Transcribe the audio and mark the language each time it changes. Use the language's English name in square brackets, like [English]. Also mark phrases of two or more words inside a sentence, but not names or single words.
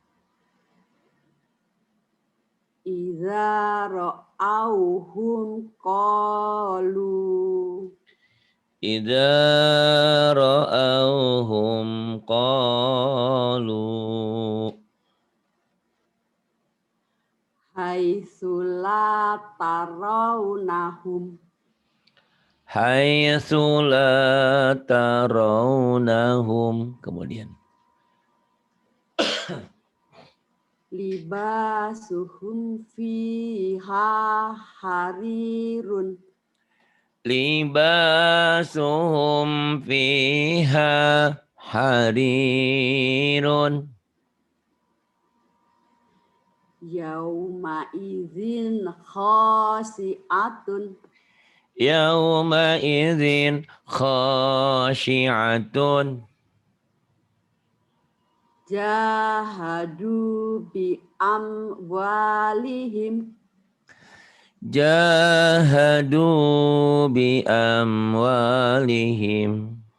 [Arabic] إذا رأوهم قالوا. إذا رأوهم قالوا. حيث لا ترونهم. حيث لا ترونهم. Kemudian لباسهم فيها حرير. لباسهم فيها حرير. يومئذ خاشعة. يومئذ خاشعة. جاهدوا بأموالهم. جاهدوا بأموالهم.